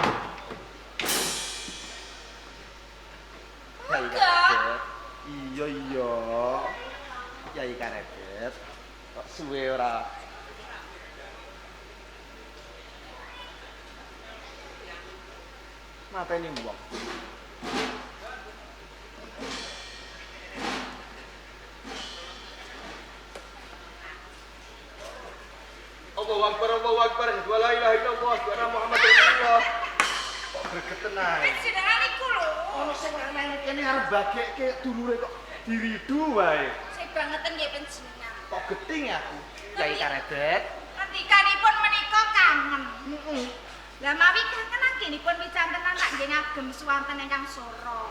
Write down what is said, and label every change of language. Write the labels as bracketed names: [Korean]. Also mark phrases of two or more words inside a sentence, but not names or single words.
[Javanese] Yai Karebet. Iya iya. Yai Karebet. Kok suwe ora mateni wong. [Arabic] الله أكبر الله أكبر ولا إله إلا الله وأن محمدا رسول الله. [Javanese] Kok greget tenan. Jenengan niku lho. Ono sing lanang kene arep bagekke dulure kok diridu wae. Sing bangetan nggih panjenengan. Kok geting aku. Yai Karebet. Ngendikanipun menika kangen. Lah mawi kangen anggenipun wicantenan tak nggih ngagem suwanten ingkang sora.